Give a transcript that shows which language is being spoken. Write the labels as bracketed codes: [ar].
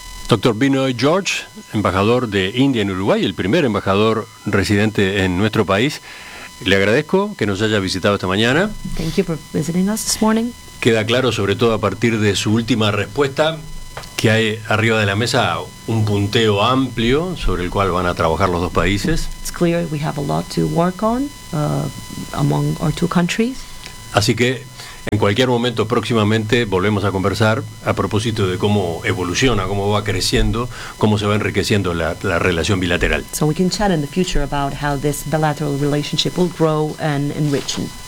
[es] Doctor Binoy George, embajador de India en Uruguay, el primer embajador residente en nuestro país. Le agradezco que nos haya visitado esta mañana. [en] Thank you for visiting us this morning. [es] Queda claro, sobre todo a partir de su última respuesta, que hay arriba de la mesa un punteo amplio sobre el cual van a trabajar los dos países. [en] It's clear we have a lot to work on among our two countries. [es] Así que en cualquier momento próximamente volvemos a conversar a propósito de cómo evoluciona, cómo va creciendo, cómo se va enriqueciendo la relación bilateral. [en] So we can chat in the future about how this bilateral relationship will grow and enrich.